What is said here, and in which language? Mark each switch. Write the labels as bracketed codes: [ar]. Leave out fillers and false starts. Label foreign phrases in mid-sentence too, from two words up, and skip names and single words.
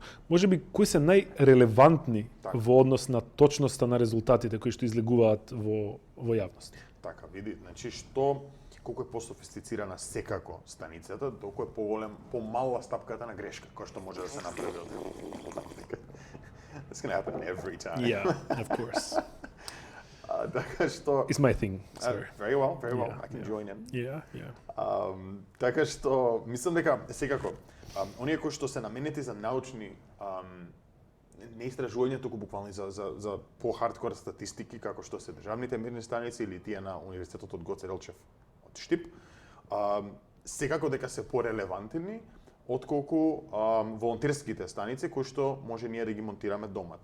[mk] Можеби кои се најрелевантни во однос на точноста на резултатите кои што излегуваат во јавност? Така, види, значи колку е пософистицирана секако станицата, толку е помала стапката на грешка која што може да се направи од [en] It's gonna happen every time. Yeah, of course. [mk] Така што [en] It's my thing, sorry. Very well, Yeah, I can yeah. join in. Yeah. [mk] Така што мислам дека секако оние кои што се наменети за научни не истражувања, туку буквално за по-хардкор статистики како што се државните мерни станици или тие на Универзитетот од Гоце Делчев од Штип, секако дека се порелевантни отколку волонтерските станици кои што може ние да ги монтираме дома.